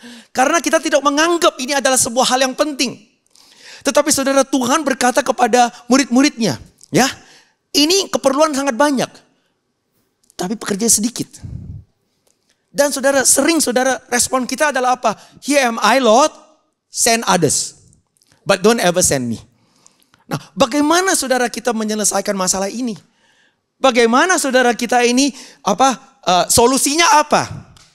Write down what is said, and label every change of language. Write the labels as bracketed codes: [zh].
[id] Karena kita tidak menganggap ini adalah sebuah hal yang penting. Tetapi saudara, Tuhan berkata kepada murid-muridnya, ya, ini keperluan sangat banyak, tapi pekerja sedikit. Dan saudara, sering saudara respon kita adalah apa? [en] Here am I Lord, send others, but don't ever send me. [id] Nah, bagaimana saudara kita menyelesaikan masalah ini? Bagaimana saudara kita ini solusinya apa?